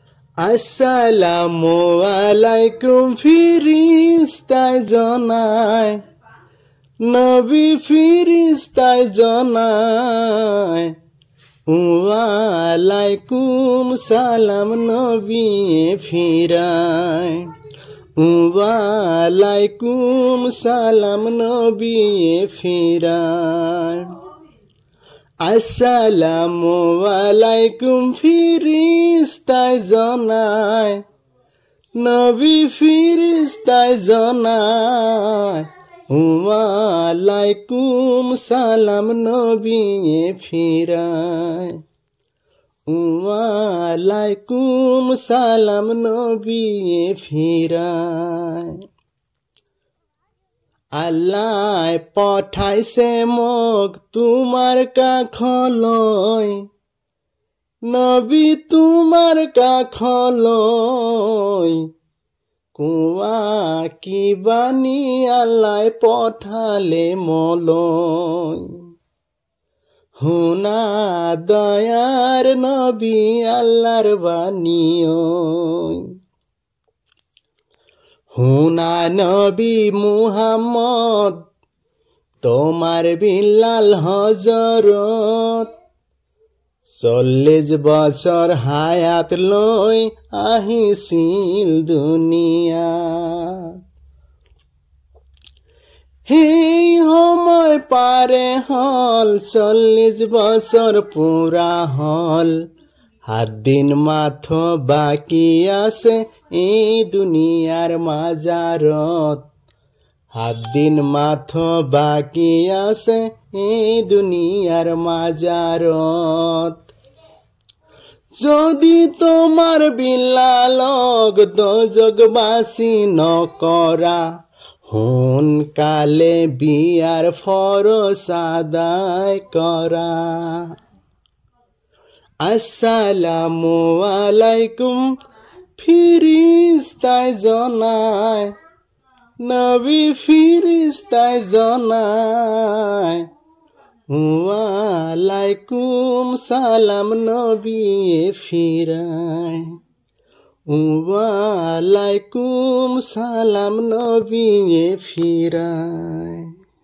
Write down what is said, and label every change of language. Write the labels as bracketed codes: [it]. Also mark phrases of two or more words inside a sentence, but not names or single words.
[ar] السلام عليكم [as] ফিরিস্তায় জনায় নবী ফিরিস্তায় জনায় [ar] وعليكم سلام [as] নবী ফিরায় [ar] وعليكم سلام [as] নবী ফিরায় [ar] السلام عليكم [as] ফিরিস্তায় জনায় নবী ফিরিস্তায় জনায় [ar] وعليكم سلام [as] নবী ফিরায় [ar] وعليكم سلام [as] নবী ফিরায় আল্লাহ পঠাইছে মোক তোমার কাখলৈ নবী তোমার কাখলৈ কোৱা কি বাণী আল্লাহ পঠালে মলৈ শুনা দয়াৰ নবী আল্লাহৰ বাণী শুনা নবী মুহাম্মদ তোমার বিলাল হজরত 40 বছর হায়াত লৈ আহিছিল দুনিয়া সেই সময় পাৰে হল 40 বছর পুরা হল 7 দিন মাথো বাকি আছে এই দুনিয়ার মাজারত 7 দিন মাথো বাকি আছে এই দুনিয়ার মাজারত যদি তোমার বিলালক দোজগবাসী নকৰা সোনকালে বিয়াৰ ফৰজ আদায় কৰা [ar] السلام عليكم [as] ফিরিস্তায় জনায় নবী ফিরিস্তায় জনায় [ar] وعليكم سلام [as] নবী ফিরায় [ar] وعليكم سلام [as] নবী ফিরায়।